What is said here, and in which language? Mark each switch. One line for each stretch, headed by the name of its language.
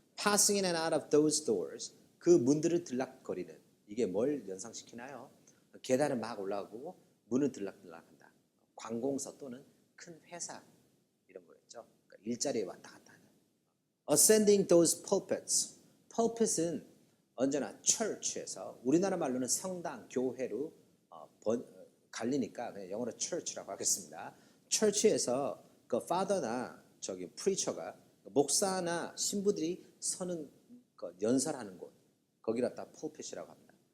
English: Passing in and out of those doors.
Korean: 그 문들을 들락거리는. 이게 뭘 연상시키나요? 계단을 막 올라가고 문을 들락들락한다. 관공서 또는 큰 회사 이런 거였죠. 그러니까 일자리에 왔다 갔다 하는. Ascending those pulpits. pulpit은 언제나 church에서 우리나라 말로는 성당, 교회로 갈리니까 그냥 영어로 church라고 하겠습니다. church에서 그 father나 저기 preacher가 목사나 신부들이 서는 연설하는 곳 거기를 갖다 pulpit이라고 합니다.